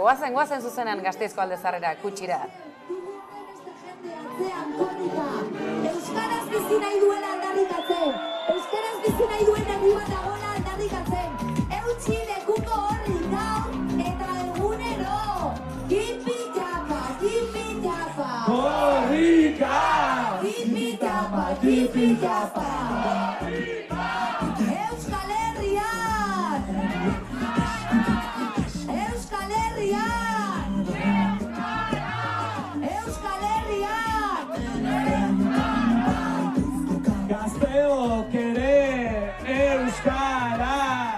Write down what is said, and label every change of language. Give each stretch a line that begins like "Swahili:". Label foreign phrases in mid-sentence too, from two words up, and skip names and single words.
Basque: Goazen zuzenean Gasteizko alde zarrera, Kutxira. Euskaraz bizi nahi duela aldarrikatzen, euskaraz bizi nahi duen herri bat dagoela aldarrikatzen. Eutxi lekuko horri gaur eta egunero. Kipi-tapa, kipi-tapa. Korrika! Kipi-tapa, kipi-tapa. Euskal Herrian! Euskal Herrian! Euskal Herrian! Gazteok ere euskaraz!